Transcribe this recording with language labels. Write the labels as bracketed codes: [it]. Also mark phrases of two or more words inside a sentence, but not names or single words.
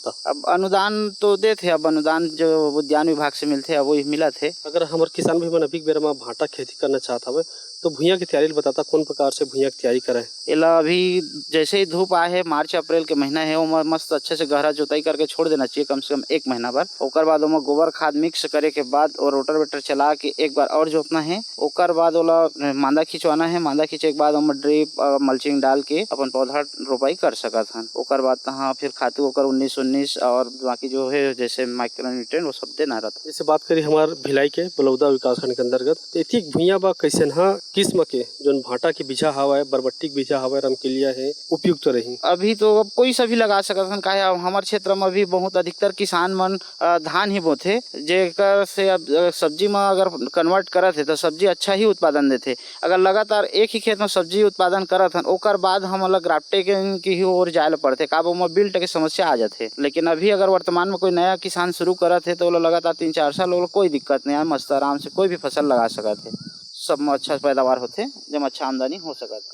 [hne] अब अनुदान तो तो देते अब अनुदान जो उद्यान विभाग से मिलते अब वही मिला थे। अगर हमारे किसान भाई मन अभी बेरा में भाटा खेती करना चाहता हवे तो भुइयां की तैयारी बताता कौन प्रकार से भुइयां की तैयारी करें। एला अभी जैसे ही धूप आए है, मार्च अप्रैल के महीना है, वो मस्त अच्छे से गहरा जोताई करके छोड़ देना चाहिए कम से कम 1 महीना भर। ओकर बाद ओमा गोबर खाद मिक्स करे के बाद और रोटावेटर चला के एक बार और जोतना है। ओकर बाद ओला मांदा खिंचवाना है, मांदा खींचे के बाद ओमा [en] drip mulching [hne] डाल के अपन पौधा रोपाई कर सकत हन। ओकर बाद तहाँ फिर खातू ओकर 19-19 और बाकी जो है जैसे [en] micro nutrient [hne] वो सब देना रहता। जैसे बात करी हमार भिलाई के बलौदा विकासखंड के अंतर्गत तो एथिक भुइयां बा कैसे किस्म के जोन भाटा के बीजा हवा है, बरबट्टी के बीजा हवा है, रमकेलिया है, उपयुक्त रही। अभी तो अब कोई सा भी लगा सकत हन, काहे हमारे क्षेत्र में भी बहुत अधिकतर किसान मन धान ही बोथे, जेकर से अब सब्जी में अगर कन्वर्ट करत है तो सब्जी अच्छा ही उत्पादन देते। अगर लगातार एक ही खेत में सब्जी उत्पादन करत हन ओकर बाद हमला ग्राफ्टिंग की ही ओर जाए ला पड़ते, काब ओमा बिल्ट के समस्या आ जाते। लेकिन अभी अगर वर्तमान में कोई नया किसान शुरू करत है तो लगातार 3-4 साल कोई दिक्कत नहीं है, मस्त आराम से कोई भी फसल लगा सकत है, सब में अच्छा पैदावार होते, जब अच्छा आमदनी हो सकता।